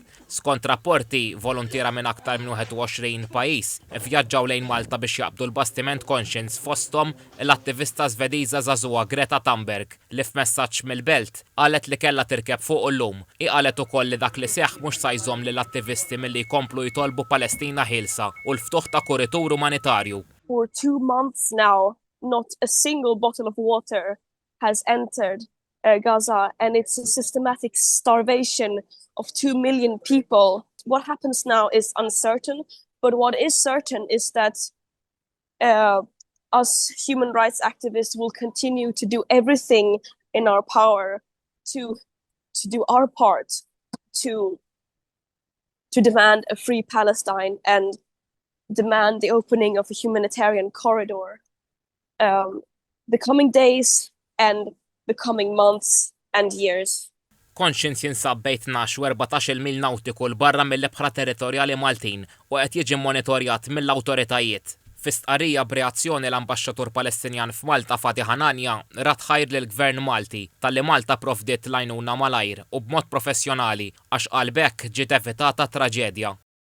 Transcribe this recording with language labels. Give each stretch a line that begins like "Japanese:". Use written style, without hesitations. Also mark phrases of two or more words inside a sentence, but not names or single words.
Maltese: Skont rapporti, volontiera minn aktar minn 21 pajjiż vjaġġaw lejn Malta biex jaqbdu l-bastiment Conscience fosthom l-attivista Svediża żagħżugħa Greta Thunberg li f'messaġġ mill-belt qalet li kellha tirkeb fuq illum. Qalet ukoll li dak li seħħ mhux se jżomm lill-attivisti milli jkomplu jtolbu Palestina ħielsa u l-ftuħ ta' kuritur umanitarju.
English: For 2 months now, not a single bottle of water has entered Gaza, and it's a systematic starvation of 2 million people. What happens now is uncertain, but what is certain is that us human rights activists will continue to do everything in our power to do our part to demand a free Palestine and demand the opening of a humanitarian corridor. The coming days and the coming months and years.
Maltese: Conscience jinsab bejn 12 u 14 mil nautiku l-barra mill-ibħra territorjali Maltin u qed jiġi monitorjat mill-awtoritajiet. Fis-stqarrija b'reazzjoni l-Ambaxxatur Palestinjan f'Malta Fadi Ħananja rat ħajr lill-Gvern Malti talli Malta provdiet l-għajnuna malajr u b'mod professjonali għax qal b'hekk ġiet evitata traġedja.